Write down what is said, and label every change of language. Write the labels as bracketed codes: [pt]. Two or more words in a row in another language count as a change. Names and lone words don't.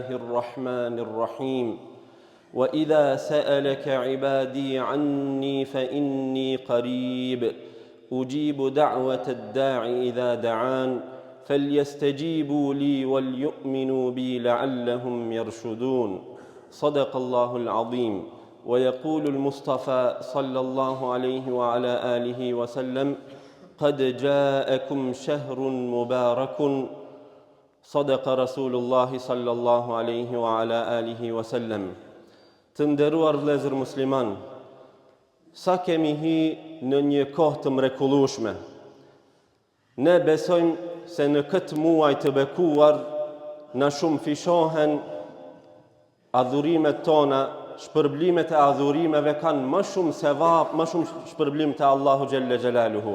[ar] الرحمن الرحيم وإذا سألك عبادي عني فإني قريب أجيب دعوة الداع إذا دعان فليستجيبوا لي وليؤمنوا بي لعلهم يرشدون صدق الله العظيم ويقول المصطفى صلى الله عليه وعلى آله وسلم قد جاءكم شهر مبارك صدق رسول الله صلى الله عليه وعلى آله وسلم [sq] Të nderuar vëllezër musliman, sa kemi hi në një kohë të mrekullueshme. Ne besojmë se në këtë muaj të bekuar na shumë fishohen adhurimet tona, shpërblimet e adhurimeve kanë më shumë sevap, më shumë shpërblim te Allahu [ar] جل جلاله.